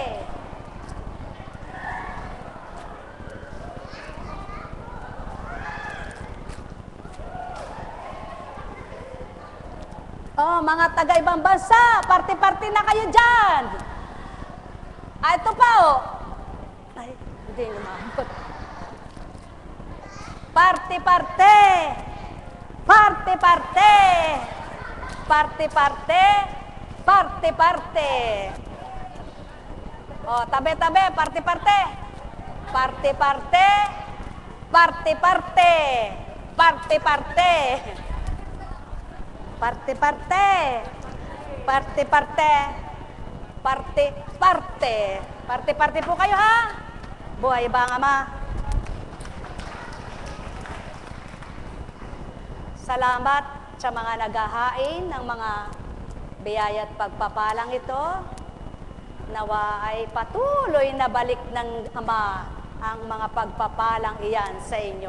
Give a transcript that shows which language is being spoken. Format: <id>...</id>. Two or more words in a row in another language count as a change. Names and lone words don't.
<tl>Oh, mga taga-ibang bansa, parte-parte na kayo dyan. Ah, ito pa, oh. Ay, hindi lumabot. Parte-parte. Parte-parte. Parte-parte. Parte-parte. Oh, tabi-tabi, parte-parte. Parte-parte. Parte-parte. Parte-parte. Parte-parte. Parte-parte. Parte-parte. Parte-parte po kayo, ha? Buhay ba ang Ama? Salamat sa mga naghahain ng mga biyaya at pagpapalang ito. Nawa ay patuloy na balik ng Ama ang mga pagpapalang iyan sa inyo.</tl>